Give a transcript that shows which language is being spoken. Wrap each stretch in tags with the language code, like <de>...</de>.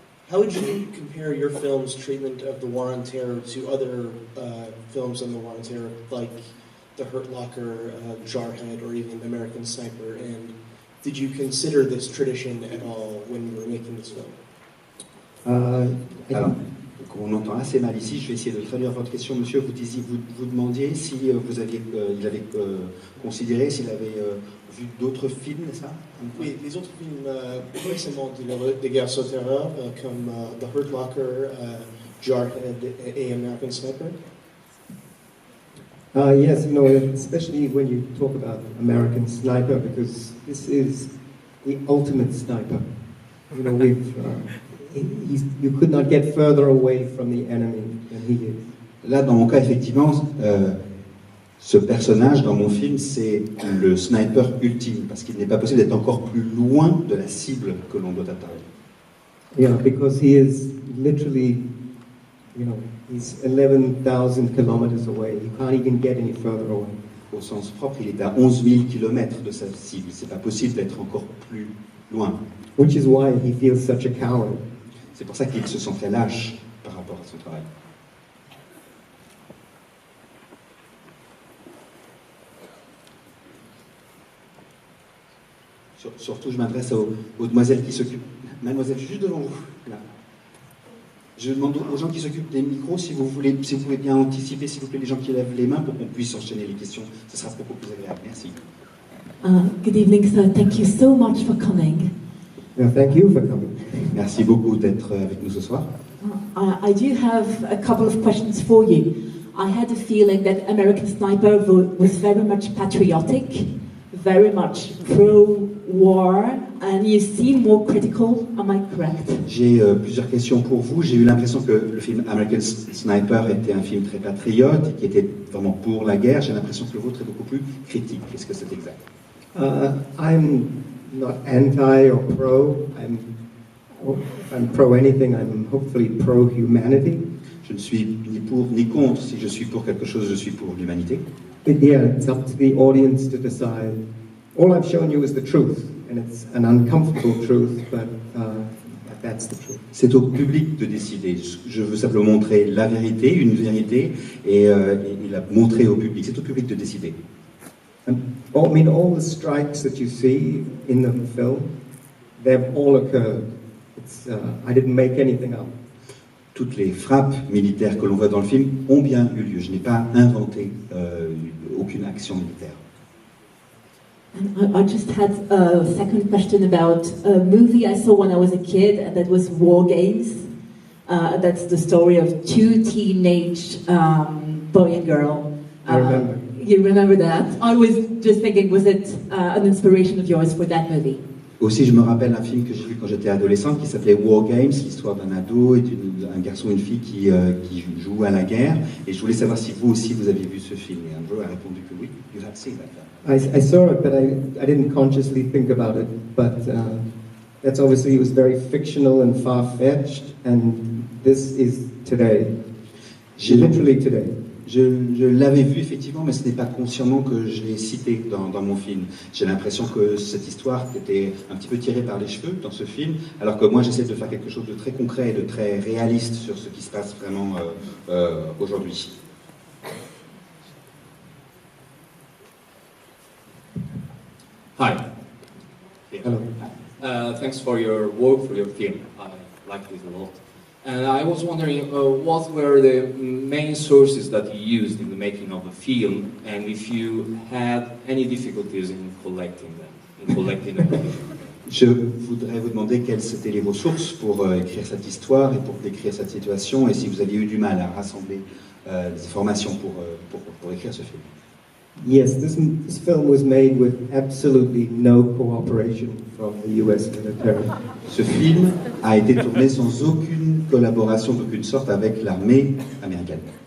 <en>How would you compare your film's treatment of the War on Terror to other films on the War on Terror, like The Hurt Locker, Jarhead, or even American Sniper? And did you consider this tradition at all when you were making this film?</en> <fr>Alors, on entend assez mal ici. Je vais essayer de traduire votre question, monsieur. Vous demandiez si il avait considéré, s'il avait vu d'autres films, n'est-ce pas? Oui, les autres films récemment de guerre sur terreur, comme The Hurt Locker, Jarhead et American Sniper.</fr> <en>Yes, especially when you talk about American Sniper, because this is the ultimate sniper. You could not get further away from the enemy than he is.</en> <fr>Là, dans mon cas, effectivement, ce personnage dans mon film, c'est le sniper ultime, parce qu'il n'est pas possible d'être encore plus loin de la cible que l'on doit atteindre.</fr> <en>Yeah, because he is literally, he's 11,000 kilometers away. You can't even get any further away.</en> <fr>Au sens propre, il est à 11 000 km de sa cible. C'est pas possible d'être encore plus loin.</fr> <en>Which is why he feels such a coward.</en> <fr>C'est pour ça qu'il se sent très lâche par rapport à son travail. Surtout, je m'adresse aux demoiselles qui s'occupent. Mademoiselle, juste devant vous, là. Je demande aux gens qui s'occupent des micros si vous pouvez bien anticiper, s'il vous plaît, les gens qui lèvent les mains pour qu'on puisse enchaîner les questions. Ce sera beaucoup plus agréable. Merci.</fr> <en>Good evening, sir. Thank you so much for coming. Yeah, thank you for coming.</en> <fr>Merci beaucoup d'être avec nous ce soir.</fr> <en>I do have a couple of questions for you. I had a feeling that American Sniper was very much patriotic, very much pro-war, and you seem more critical. Am I correct?</en> <fr>J'ai plusieurs questions pour vous. J'ai eu l'impression que le film American Sniper était un film très patriote et qui était vraiment pour la guerre. J'ai l'impression que le vôtre est beaucoup plus critique. Est-ce que c'est exact?</fr> <en>I'm not anti or pro. If I'm pro anything, I'm hopefully pro humanity.</en> <fr>Je ne suis ni pour ni contre. Si je suis pour quelque chose, je suis pour l'humanité.</fr> <en>But yeah, it's up to the audience to decide. All I've shown you is the truth, and it's an uncomfortable truth, but that's the truth.</en> <fr>C'est au public de décider. Je veux simplement montrer la vérité, une vérité, et la montrer au public. C'est au public de décider.</fr> <en>And all the strikes that you see in the film, they've all occurred. I didn't make anything up.</en> <fr>Toutes les frappes militaires que l'on voit dans le film ont bien eu lieu. Je n'ai pas inventé aucune action militaire.</fr> <en>I just had a second question about a movie I saw when I was a kid, and that was War Games. That's the story of two teenage boy and girl. I remember. You remember that? I was just thinking, was it an inspiration of yours for that movie?</en> <fr>Aussi, je me rappelle un film que j'ai vu quand j'étais adolescente qui s'appelait War Games, l'histoire d'un ado et d'un garçon et une fille qui jouent à la guerre. Et je voulais savoir si vous aussi vous aviez vu ce film. Et Andrew a répondu que oui.</fr> <en>You have seen that film. I saw it, but I didn't consciously think about it. But that's obviously, it was very fictional and far-fetched, and this is today. Literally today.</en> <fr>Je l'avais vu effectivement, mais ce n'est pas consciemment que je l'ai cité dans mon film. J'ai l'impression que cette histoire était un petit peu tirée par les cheveux dans ce film, alors que moi j'essaie de faire quelque chose de très concret et de très réaliste sur ce qui se passe vraiment aujourd'hui.</fr> <en>Hi. Hello. Thanks for your work, for your film. I liked it a lot. And I was wondering, what were the main sources that you used in the making of the film, and if you had any difficulties in collecting them,</en> <fr>Je voudrais vous demander quelles étaient vos sources pour écrire cette histoire et pour décrire cette situation, et si vous aviez eu du mal à rassembler des informations pour écrire ce film.</fr> <en>Yes, this film was made with absolutely no cooperation from the US military.</en> <fr>Ce film a été tourné sans aucune collaboration d'aucune sorte avec l'armée américaine.</fr>